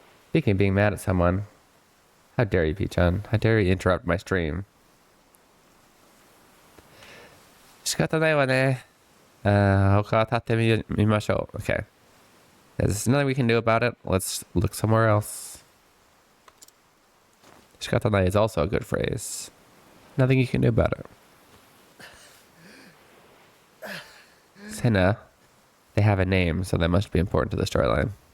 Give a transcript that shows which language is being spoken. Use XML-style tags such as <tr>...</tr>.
<en>Speaking of being mad at someone, how dare you, P-chan? How dare you interrupt my stream?</en> <ja>仕方ないわね。他当たってみましょう.</ja> <en>Okay. There's nothing we can do about it. Let's look somewhere else. 仕方ない is also a good phrase. Nothing you can do about it. Senna, they have a name, so that must be important to the storyline.</en>